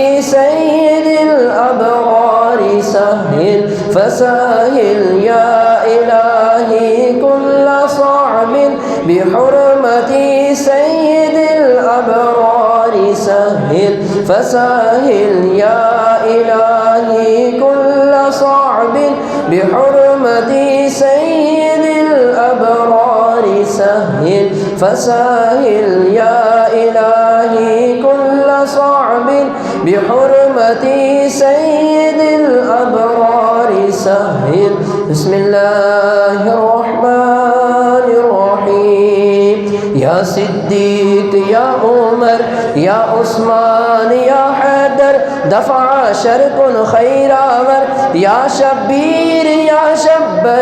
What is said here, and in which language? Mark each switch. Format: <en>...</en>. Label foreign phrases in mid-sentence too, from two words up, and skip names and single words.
<ar>سید الابرار سہل فساہل یا الہی کل صعب بحرمت سید الابرار سہل فساہل یا الہی کل صعب بحرمت سید الابرار سہل فساہل یا الہی کل صعب بحرمت سید الابرار سہل بسم اللہ الرحمن الرحیم یا صدیق یا عمر یا عثمان یا حیدر دفع شرک خیراور یا شبیر یا شبر</ar>